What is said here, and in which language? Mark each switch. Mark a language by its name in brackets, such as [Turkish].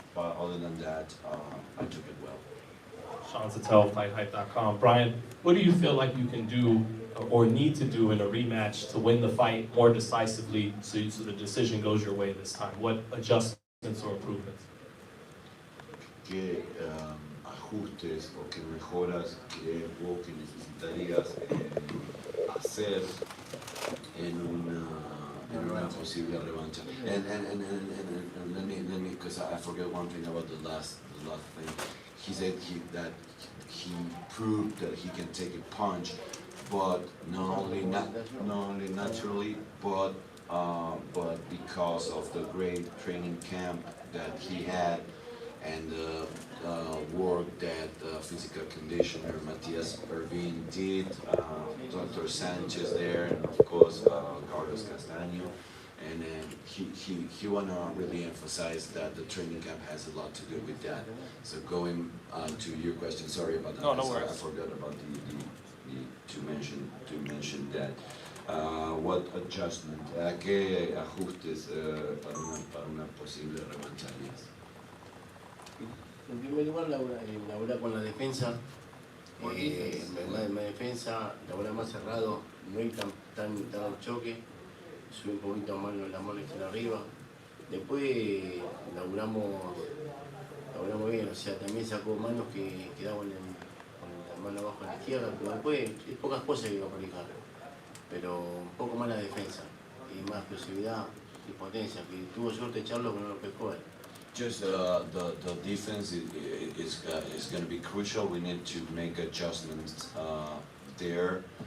[English] But other than that, I took it well. Sean Sattel, FightHype.com. Brian, what do you feel like you can do or need to do in a rematch to win the fight more decisively so the decision goes your way this time? What adjustments or improvements? [Spanish] ¿Qué ajustes o qué mejoras crees vos que necesitarías hacer en una posible revancha? [English] And let me, because I forget one thing about the last thing. He said that he proved that he can take a punch, but not only naturally, but because of the great training camp that he had and the work that physical conditioner Matias Irvin did, Dr. Sanchez there, and of course Carlos Castano. And he wanna really emphasize that the training camp has a lot to do with that. So going to your question, sorry about that. No worries. I forgot about to mention that. What adjustment? [Spanish] ¿Qué ajustes para una posible revancha? En primer lugar, labura con la defensa. En la defensa, labura más cerrado, no ir tan al choque. Sube un poquito más la mano extra arriba. Después laburamos bien, o sea, también sacó manos que quedaban con la mano abajo a la izquierda, pero después es pocas cosas que iba a aplicar. Pero un poco más la defensa y más explosividad y potencia, que tuvo suerte Charlo que no lo pescó él. [English] Just the defense is going to be crucial. We need to make adjustments there.